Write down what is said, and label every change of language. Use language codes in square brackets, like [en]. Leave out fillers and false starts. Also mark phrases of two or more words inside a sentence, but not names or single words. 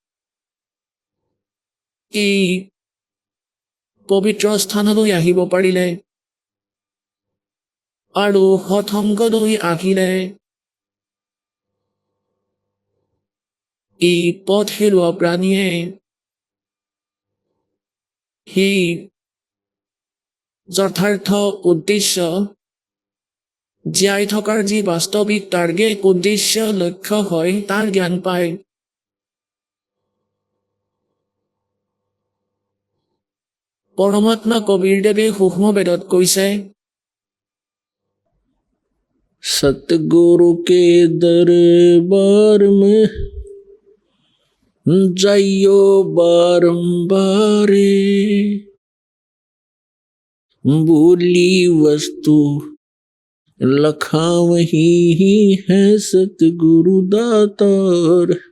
[as] এই পবিত্ৰ স্থানলৈ আহিব পাৰিলে আৰু সৎসংগলৈ আহিলে এই পথ হেৰুৱা প্ৰাণীয়ে সেই যথাৰ্থ উদ্দেশ্য, জীয়াই থকাৰ যি বাস্তৱিক টাৰ্গেট, উদ্দেশ্য, লক্ষ্য হয় তাৰ জ্ঞান পায়। পৰমাত্মা কবিৰদেৱে সূক্ষ্ম বেদত কৈছে, [hi] सतगुरु के दरबार में जाइयो बारंबारे, बोली वस्तु लखावही ही है सतगुरु दातार।